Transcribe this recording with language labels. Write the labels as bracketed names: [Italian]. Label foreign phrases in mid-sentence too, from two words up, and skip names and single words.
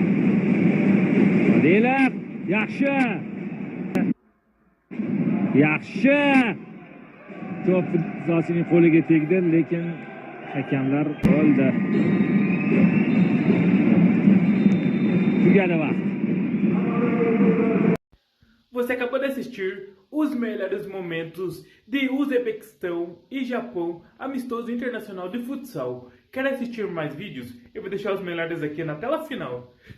[Uzbek] Odilov, yaxshi. To'p Zosining qo'liga tegdi, lekin hakamlar oldi. Tugadi vaqt. [Portuguese] Você acabou de assistir os melhores momentos de Uzbequistão e Japão, amistoso internacional de futsal. Quer assistir mais vídeos? Eu vou deixar os melhores aqui na tela final.